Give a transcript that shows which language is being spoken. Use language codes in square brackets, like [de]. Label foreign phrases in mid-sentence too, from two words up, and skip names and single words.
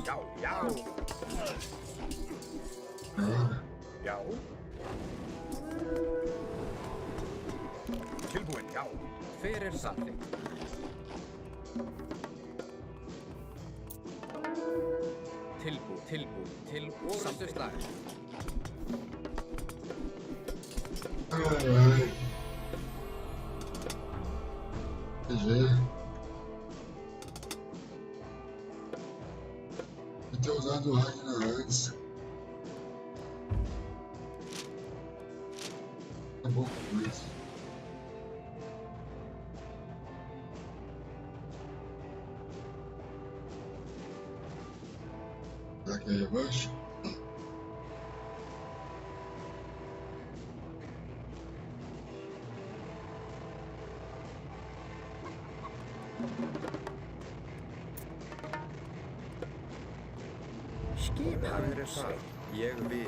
[is] Já, já. Já. Tilbúinn. Já. Hver er samþykkt? Tilbúin. Til orustuslag. [pt] Alright. GG. Eu ter usado o Ragnar antes. Acabou com isso. Será que é revanche? [is] Hver er það? Ég vil.